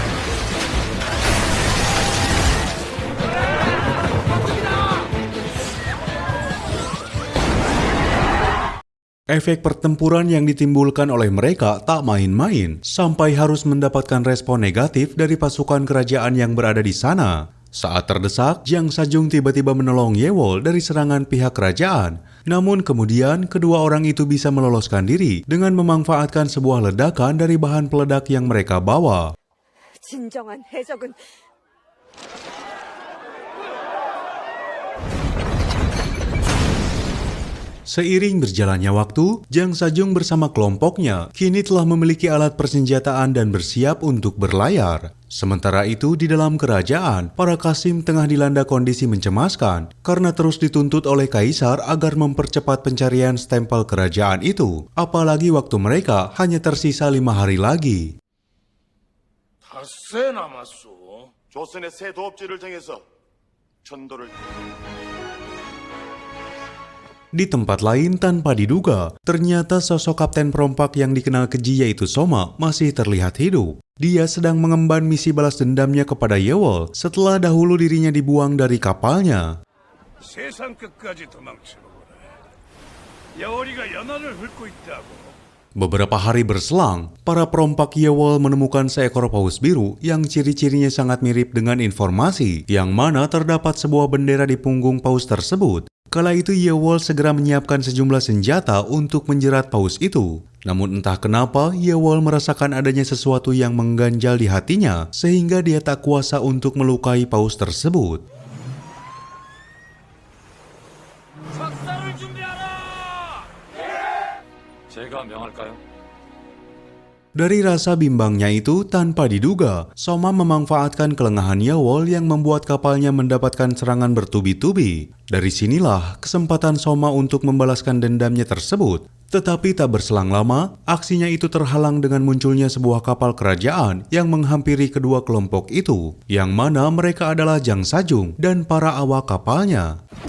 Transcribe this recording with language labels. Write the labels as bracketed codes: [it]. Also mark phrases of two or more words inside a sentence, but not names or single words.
[id] Efek pertempuran yang ditimbulkan oleh mereka tak main-main, sampai harus mendapatkan respon negatif dari pasukan kerajaan yang berada di sana. Saat terdesak, Jang Sajung tiba-tiba menolong Yewol dari serangan pihak kerajaan. Namun kemudian, kedua orang itu bisa meloloskan diri dengan memanfaatkan sebuah ledakan dari bahan peledak yang mereka bawa. [ko] 진정한 해적은 [id] Seiring berjalannya waktu, Jang Sajung bersama kelompoknya kini telah memiliki alat persenjataan dan bersiap untuk berlayar. Sementara itu di dalam kerajaan, para kasim tengah dilanda kondisi mencemaskan karena terus dituntut oleh kaisar agar mempercepat pencarian stempel kerajaan itu. Apalagi waktu mereka hanya tersisa 5 hari lagi. [ko] 닷새 남았소. 조선의 새 도읍지를 정해서 전도를 [id] Di tempat lain tanpa diduga, ternyata sosok kapten perompak yang dikenal keji yaitu Soma masih terlihat hidup. Dia sedang mengemban misi balas dendamnya kepada Yewol setelah dahulu dirinya dibuang dari kapalnya. [ko] 세상 끝까지 도망쳐보거라. 여월이가 연안을 훑고 있다고. [id] Beberapa hari berselang, para perompak Yewol menemukan seekor paus biru yang ciri-cirinya sangat mirip dengan informasi yang mana terdapat sebuah bendera di punggung paus tersebut. Kala itu Yewol segera menyiapkan sejumlah senjata untuk menjerat paus itu. Namun entah kenapa Yewol merasakan adanya sesuatu yang mengganjal di hatinya sehingga dia tak kuasa untuk melukai paus tersebut. [ko] 제가 명할까요? [id] Dari rasa bimbangnya itu, tanpa diduga, Soma memanfaatkan kelengahan Yawol yang membuat kapalnya mendapatkan serangan bertubi-tubi. Dari sinilah kesempatan Soma untuk membalaskan dendamnya tersebut. Tetapi tak berselang lama, aksinya itu terhalang dengan munculnya sebuah kapal kerajaan yang menghampiri kedua kelompok itu, yang mana mereka adalah Jang Sajung dan para awak kapalnya.